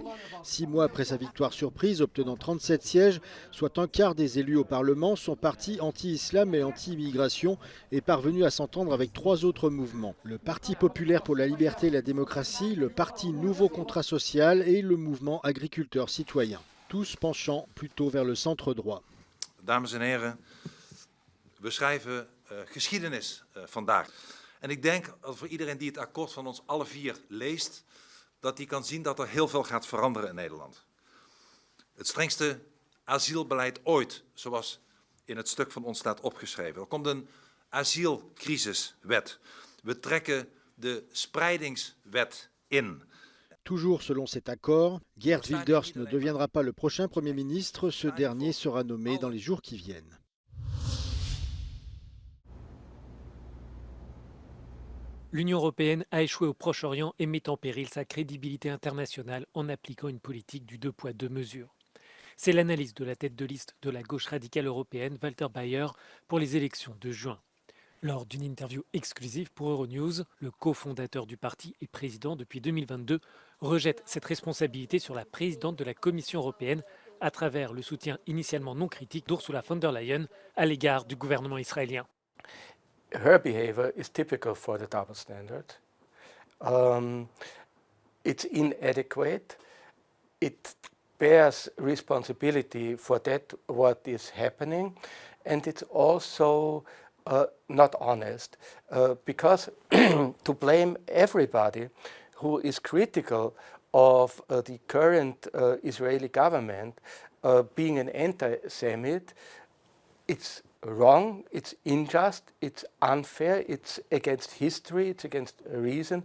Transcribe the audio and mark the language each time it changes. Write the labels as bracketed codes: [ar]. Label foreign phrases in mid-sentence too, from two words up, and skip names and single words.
[fr] 6 mois après sa victoire surprise, obtenant 37 sièges, soit un quart des élus au Parlement, son parti anti-islam et anti-immigration est parvenu à s'entendre avec 3 autres mouvements. Le Parti populaire pour la liberté et la démocratie, le Parti Nouveau Contrat Social et le mouvement agriculteur citoyen. Tous penchant plutôt vers le centre droit. [nl] Dames en heren, we schrijven geschiedenis vandaag. En ik denk dat voor iedereen die het akkoord van ons alle 4 leest, dat die kan zien dat er heel veel gaat veranderen in Nederland. Het strengste asielbeleid ooit, zoals in het stuk van ons staat opgeschreven. Er komt een asielcrisiswet. We trekken de spreidingswet in. [fr] Toujours selon cet accord, Geert Wilders ne deviendra pas le prochain Premier ministre, ce dernier sera nommé dans les jours qui viennent. L'Union européenne a échoué au Proche-Orient et met en péril sa crédibilité internationale en appliquant une politique du 2 poids 2 mesures. C'est l'analyse de la tête de liste de la gauche radicale européenne, Walter Bayer, pour les élections de juin. Lors d'une interview exclusive pour Euronews, le cofondateur du parti et président depuis 2022 rejette cette responsabilité sur la présidente de la Commission européenne à travers le soutien initialement non critique d'Ursula von der Leyen à l'égard du gouvernement israélien. [en] Her behavior is typical for the double standard. It's inadequate. It bears responsibility for that what is happening, and it's also not honest, because to blame everybody who is critical of the current Israeli government being an anti-Semite, it's wrong, it's unjust, it's unfair, it's against history, it's against reason.